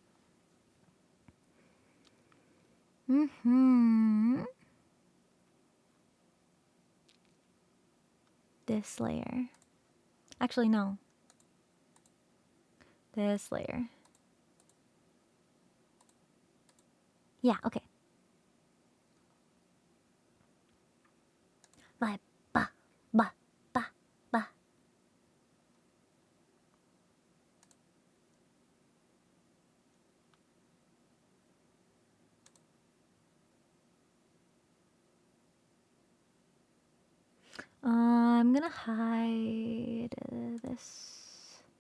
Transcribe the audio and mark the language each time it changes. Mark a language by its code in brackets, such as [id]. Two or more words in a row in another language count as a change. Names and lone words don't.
[en] This layer. Actually, no. This layer. Yeah, okay. Ba, ba, ba, ba, ba. I'm gonna hide this.